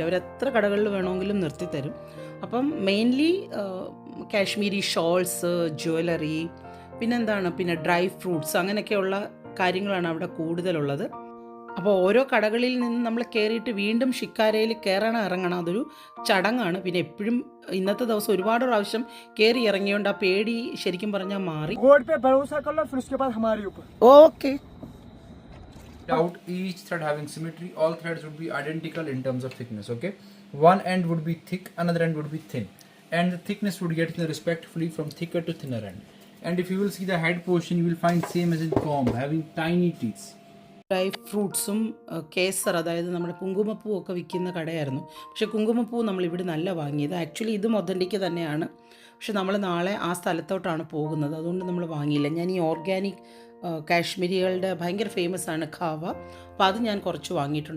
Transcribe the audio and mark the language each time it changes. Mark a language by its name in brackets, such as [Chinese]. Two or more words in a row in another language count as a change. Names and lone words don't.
[Malayalam] അവരെത്ര കടകളിൽ വേണമെങ്കിലും നിർത്തിത്തരും. അപ്പം മെയിൻലി [English] Kashmiri shawls, [Malayalam] ജ്വല്ലറി, പിന്നെ [English] dry fruits [Malayalam] അങ്ങനെയൊക്കെയുള്ള കാര്യങ്ങളാണ് അവിടെ കൂടുതലുള്ളത്. അപ്പോൾ ഓരോ കടകളിൽ നിന്ന് നമ്മൾ കയറിയിട്ട് വീണ്ടും ഷിക്കാരയിൽ കയറണം ഇറങ്ങണം, അതൊരു ചടങ്ങാണ്. പിന്നെ എപ്പോഴും ഇന്നത്തെ ദിവസം ഒരുപാട് പ്രാവശ്യം കയറി ഇറങ്ങിയോണ്ട് ആ പേടി ശരിക്കും പറഞ്ഞാൽ മാറി. [Hindi] रोड पे भरोसा कर लो, फिर उसके बाद हमारे ऊपर. [Malayalam] ഓക്കെ. [English] Out each thread having symmetry, all threads would be identical in terms of thickness. Okay, one end would be thick, another end would be thin, and the thickness would get respectively from thicker to thinner end. And if you will see the head portion, you will find same as in comb, having tiny teeth. dry fruits [Malayalam] കേസർ, അതായത് നമ്മുടെ കുങ്കുമപ്പൂ ഒക്കെ വിൽക്കുന്ന കടയായിരുന്നു. പക്ഷേ കുങ്കുമപ്പൂ നമ്മളിവിടെ നല്ല വാങ്ങിയത്. ആക്ച്വലി ഇതും ഒതൻറ്റിക്ക് തന്നെയാണ്, പക്ഷെ നമ്മൾ നാളെ ആ സ്ഥലത്തോട്ടാണ് പോകുന്നത്, അതുകൊണ്ട് നമ്മൾ വാങ്ങിയില്ല. ഞാൻ ഈ ഓർഗാനിക് കാശ്മീരികളുടെ ഭയങ്കര ഫേമസ് ആണ് ഖാവ, അപ്പോൾ അത് ഞാൻ കുറച്ച് വാങ്ങിയിട്ടുണ്ട്.